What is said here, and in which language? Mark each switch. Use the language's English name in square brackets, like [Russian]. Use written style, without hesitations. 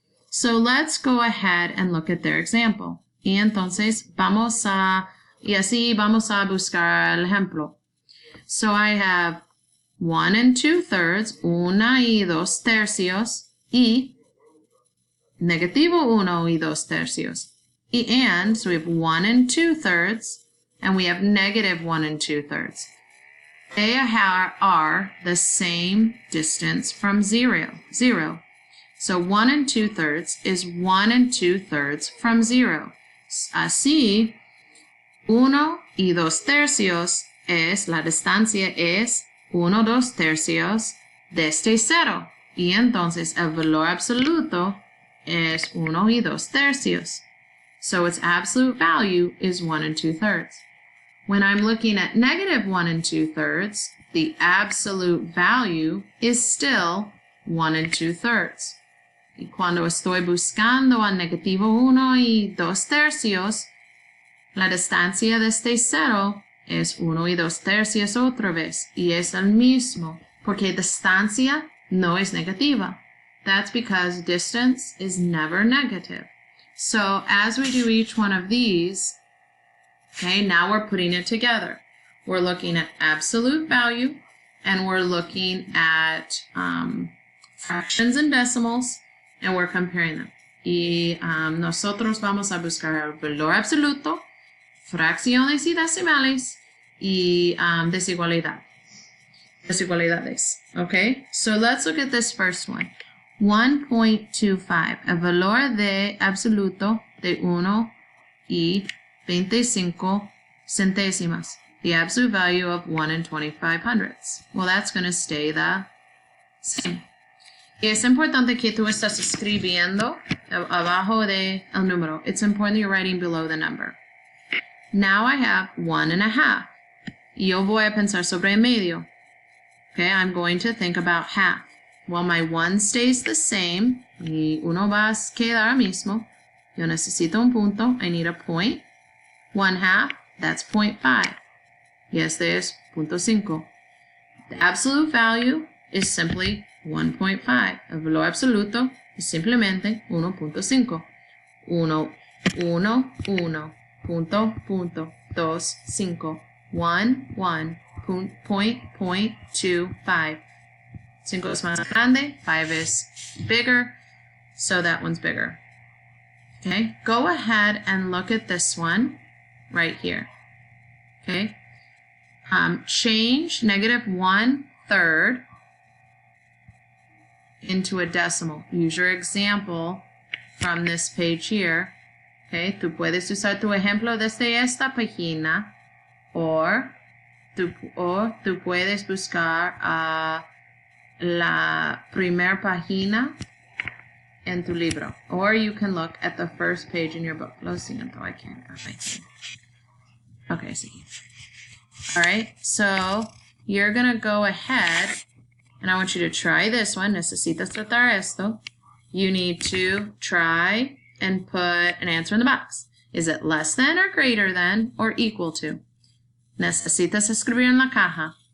[English] So let's go ahead and look at their example. [Spanish] Y entonces así vamos a buscar el ejemplo. [English] So I have [Spanish] 1 2/3, 1 y 2/3, y negativo 1 y 2/3. [English] So we have 1 2/3, and we have negative 1 2/3. They are the same distance from 0. So 1 2/3 is 1 2/3 from 0. [Spanish] Así, 1 y 2/3 es, la distancia es 1 2/3 desde 0. Y entonces el valor absoluto es 1 y 2/3. [English] So its absolute value is 1 2/3. When I'm looking at negative 1 2/3, the absolute value is still 1 2/3. [Spanish] Y cuando estoy buscando a negativo 1 y 2/3, la distancia desde 0 es 1 y 2/3 otra vez. Y es el mismo, porque distancia no es negativa. [English] That's because distance is never negative. So as we do each one of these, okay, now we're putting it together. We're looking at absolute value, and we're looking at fractions and decimals, and we're comparing them. [Spanish] Y nosotros vamos a buscar el valor absoluto, fracciones y decimales, y desigualdades. [English] Okay, so let's look at this first one. [Spanish] 1.25, el valor de absoluto de 1 y 25 centésimas. [English] The absolute value of 1 and 25 hundredths. Well, that's going to stay the same. [Spanish] Y es importante que tú estás escribiendo abajo de el número. [English] It's important you're writing below the number. Now I have 1 1/2. [Spanish] Yo voy a pensar sobre el medio. [English] Okay, I'm going to think about half. Well, my 1 stays the same. [Spanish] Y uno va a quedar mismo. Yo necesito un punto. [English] I need a point. [Spanish] 1/2, that's 0.5. Y este es 0.5. [English] The absolute value is simply 1.5. [Spanish] El valor absoluto es simplemente 1.5. 1, 1, 1, punto, punto, 2, 5, 1, 1, point, 2, 5. 5 es más grande, [English] 5 is bigger, so that one's bigger. Okay, go ahead and look at this one right here. Okay, change -1/3 into a decimal. Use your example from this page here. [Spanish] Okay, tú puedes usar tu ejemplo desde esta página o tú puedes buscar la primera página en tu libro, [English] or you can look at the first page in your book. [Spanish] Lo siento, [English] I can't. Okay, see. All right, so you're gonna go ahead, and I want you to try this one. [Spanish] Necesitas tratar esto. [English] You need to try and put an answer in the box. Is it less than or greater than or equal to? [Spanish] Necesitas escribir en la caja.